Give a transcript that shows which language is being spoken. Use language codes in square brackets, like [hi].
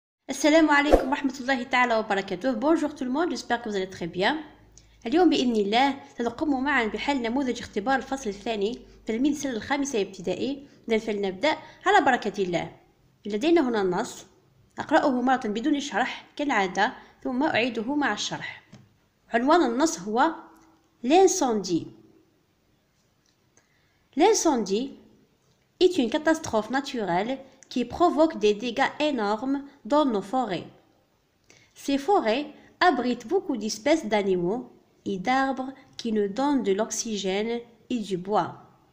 [ar] السلام عليكم ورحمة الله تعالى وبركاته. [fr] Bonjour tout le monde, j'espère que vous allez très bien. [ar] اليوم بإذن الله سنقوم معا بحل نموذج اختبار الفصل الثاني تلميذ السنة الخامسة ابتدائي. إذن فلنبدأ على بركة الله. لدينا هنا النص، أقرأه مرة بدون شرح كالعادة ثم أعيده مع الشرح. عنوان النص هو L'incendie. [fr] L'incendie est une catastrophe naturelle qui provoque des dégâts énormes dans nos forêts. Ces forêts abritent beaucoup d'espèces d'animaux et d'arbres qui nous donnent de l'oxygène et du bois.